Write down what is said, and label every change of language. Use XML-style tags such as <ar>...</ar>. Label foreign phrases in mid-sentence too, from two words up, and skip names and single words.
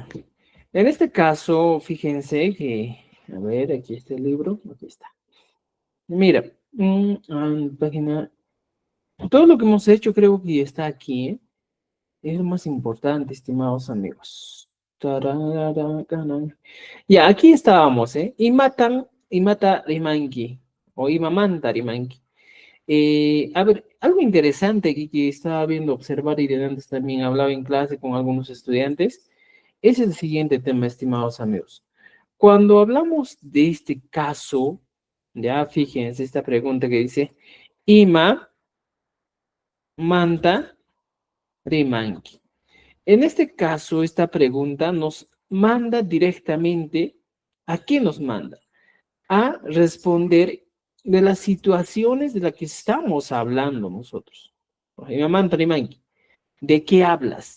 <es>En este caso, fíjense que, a ver, aquí está el libro, aquí está. Mira, página, todo lo que hemos hecho creo que está aquí, ¿eh? Es lo más importante, estimados amigos. Tarararacanan. Ya, aquí estábamos, ¿eh?</es> <qu>Imata rimanki, o imamanta rimanki.</qu> <es>A ver, algo interesante aquí que estaba viendo, observar y de antes también hablaba en clase con algunos estudiantes, es el siguiente tema, estimados amigos. Cuando hablamos de este caso, ya fíjense esta pregunta que dice,</es> <qu>Ima manta rimanki.</qu> <es>En este caso, esta pregunta nos manda directamente, ¿a qué nos manda? A responder de las situaciones de las que estamos hablando nosotros. ¿De qué hablas?</es>